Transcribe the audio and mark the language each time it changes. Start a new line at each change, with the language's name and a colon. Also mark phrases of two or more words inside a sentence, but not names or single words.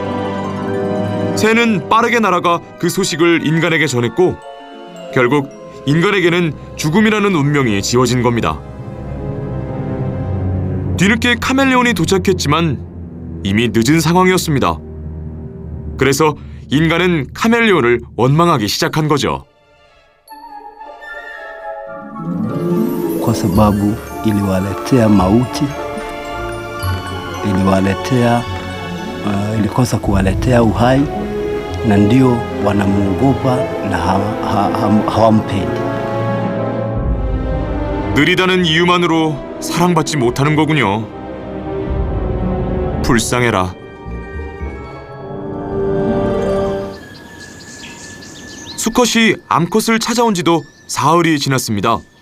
Korean: 새는 빠르게 날아가 그 소식을 인간에게 전했고 결국 인간에게는 죽음이라는 운명이 지어진 겁니다. 뒤늦게 카멜레온이 도착했지만 이미 늦은 상황이었습니다. 그래서 인간은 카멜레온을 원망하기 시작한 거죠.
Swahili: Kwa sababu iliwaletea mauti, ilikosa kuwaletea uhai na ndio wanamuogopa na hawampendi.
Korean: 느리다는 이유만으로 사랑받지 못하는 거군요. 불쌍해라. 수컷이 암컷을 찾아온 지도 사흘이 지났습니다.